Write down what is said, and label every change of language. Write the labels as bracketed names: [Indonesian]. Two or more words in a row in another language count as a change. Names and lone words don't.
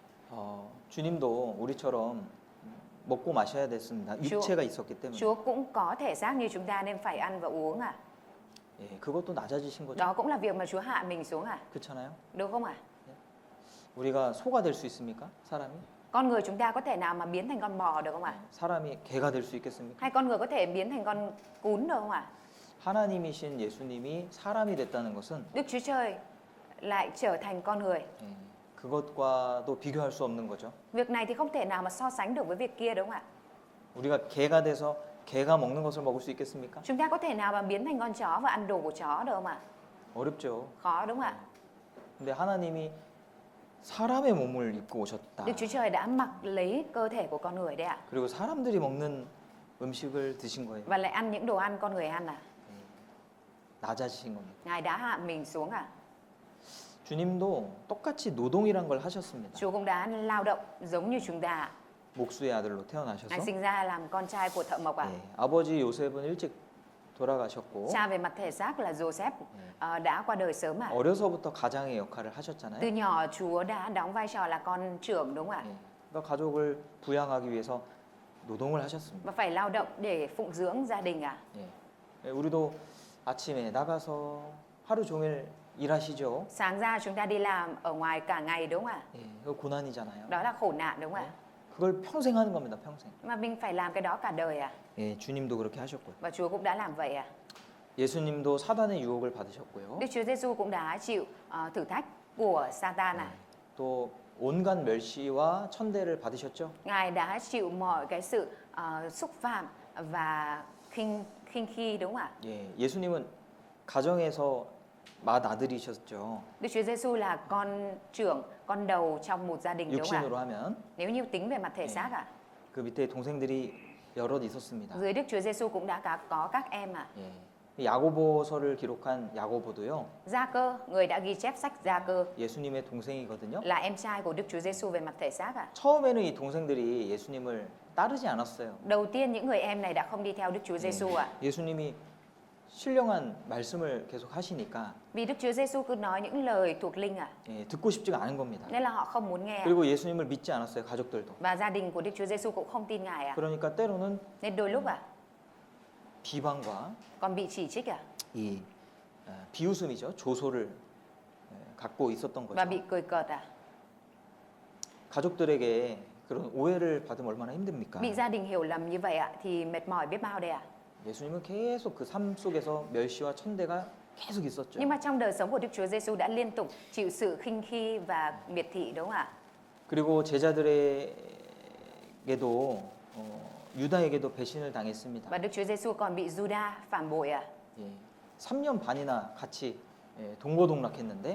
[Korean] 주님도 우리처럼 먹고 마셔야 됐습니다. 육체가 있었기 때문에. [Vietnamese] Chúa cũng có thể xác như chúng ta nên phải ăn và uống ạ. [Korean] 예, 그것도 낮아지신 거죠. [Vietnamese] Đó cũng là việc mà Chúa hạ mình xuống ạ. [Korean] 그렇잖아요. [Vietnamese] Đúng không ạ? [Korean] 우리가 소가 될 수 있습니까? 사람이? [Vietnamese] Con người chúng ta có thể nào mà biến thành con bò được không ạ? [Korean] 사람이 개가 될 수 있겠습니까? [Vietnamese] Hay con người có thể biến thành con cún được không ạ? [Korean] 하나님이신 예수님이 사람이 됐다는 것은 [Vietnamese] Đức Chúa Trời lại trở thành con người. [Korean] 예, 그것과도 비교할 수 없는 거죠. [Vietnamese] Việc này thì không thể nào mà so sánh được với việc kia đúng không ạ? [Korean] 우리가 개가 돼서 개가 먹는 것을 먹을 수 있겠습니까? [Vietnamese] Chúng ta có thể nào mà biến thành con chó và ăn đồ của chó được không ạ? [Korean] 어렵죠. [Vietnamese] Khó đúng không ạ? [Korean] 근데 하나님이 사람의 몸을 입고 오셨다. [Vietnamese] Đức Chúa Trời đã mặc lấy cơ thể của con người đấy ạ. [Korean] 그리고 사람들이 먹는 음식을 드신 거예요. [Vietnamese] Và lại ăn những đồ ăn con người ăn à? [Korean] 낮아지신 겁니다. [Vietnamese] Ngài đã hạ mình xuống à? [Korean] 주님도 똑같이 노동이란 걸 하셨습니다. [Vietnamese] Chúa cũng đã lao động giống như chúng ta. [Korean] 목수의 아들로 태어나셔서 [Vietnamese] Ngài sinh ra làm con trai của thợ mộc à? [Korean] 예, 아버지 요셉은 일찍 돌아가셨고 [Vietnamese] Cha về mặt thể xác là Joseph đã qua đời sớm à? [Korean] 어려서부터 가장의 역할을 [Vietnamese] Từ [Korean] 하셨잖아요. [Vietnamese] nhỏ Chúa đã đóng vai trò là con trưởng đúng không ạ? [Korean] 예, 그러니까 가족을 부양하기 위해서 노동을 하셨습니다. [Vietnamese] Và phải lao động để phụng dưỡng gia đình à? [Korean] 예. 예, 우리도 아침에 나가서 하루 종일 일하시죠. [Vietnamese] Sáng ra chúng ta đi làm ở ngoài cả ngày đúng không ạ? [Korean] 예, 그거 고난이잖아요. [Vietnamese] Đó là khổ nạn đúng không ạ? [Korean] 그걸 평생 하는 겁니다. 평생. [Vietnamese] Mà mình phải làm cái đó cả đời à? [Korean] 예, 주님도 그렇게 하셨고요. [Vietnamese] Và Chúa cũng đã làm vậy à? [Korean] 예수님도 사단의 유혹을 받으셨고요. [Vietnamese] Đức Chúa Giêsu cũng đã chịu thử thách của Satan à? [Korean] 또 온갖 멸시와 천대를 받으셨죠. [Vietnamese] Ngài đã chịu mọi cái sự xúc phạm và khinh khi đúng không ạ? [Korean] 예, 예수님은 가정에서 맏아들이셨죠. [Vietnamese] Đức Chúa Giêsu là con trưởng, con đầu trong một gia đình đúng không [Korean] 육신으로 [Vietnamese] ạ? [Korean] 하면 [Vietnamese] Nếu như tính về mặt thể xác à? [Korean] 그 밑에 동생들이 여럿 있었습니다. [Vietnamese] Dưới Đức Chúa Giêsu cũng đã có các em à? [Korean] 예. 야고보서를 기록한 야고보도요. [Vietnamese] Gia Cơ, người đã ghi chép sách Gia Cơ [Korean] 예수님의 동생이거든요. [Vietnamese] là em trai của Đức Chúa Giêsu về mặt thể xác à? [Korean] 처음에는 이 동생들이 예수님을 따르지 않았어요. [Vietnamese] Đầu tiên những người em này đã không đi theo Đức Chúa Giêsu à? [Korean] 예수님이 신령한 말씀을 계속 하시니까 [Vietnamese] Vì Đức Chúa Giêsu cứ nói những lời thuộc linh à? [Korean] 예, 듣고 싶지가 않은 겁니다. [Vietnamese] Nên là họ không muốn nghe. [Korean] 그리고 예수님을 믿지 않았어요, 가족들도. [Vietnamese] Và gia đình của Đức Chúa Giêsu cũng không tin Ngài à? [Korean] 그러니까 때로는 [Vietnamese] Nên đôi lúc [Korean] 비방과 [Vietnamese] còn bị chỉ trích à? [Korean] 이 비웃음이죠, 조소를 갖고 있었던 [Vietnamese] Và [Korean] 거죠. [Vietnamese] bị cười cợt à? [Korean] 가족들에게 그런 오해를 받으면 얼마나 힘듭니까? [Vietnamese] Bị gia đình hiểu lầm như vậy ạ thì mệt mỏi biết bao đây ạ. [Korean] 예수님은 계속 그 삶 속에서 멸시와 천대가 계속 있었죠. [Vietnamese] Nhưng mà trong đời sống của Đức Chúa Giêsu đã liên tục chịu sự khinh khi và miệt thị đúng không ạ? [Korean] 그리고 제자들에게도 유다에게도 배신을 당했습니다. [Vietnamese] Và Đức Chúa Giêsu còn bị Juda phản bội à? [Korean] 예, 3년 반이나 같이 동고동락했는데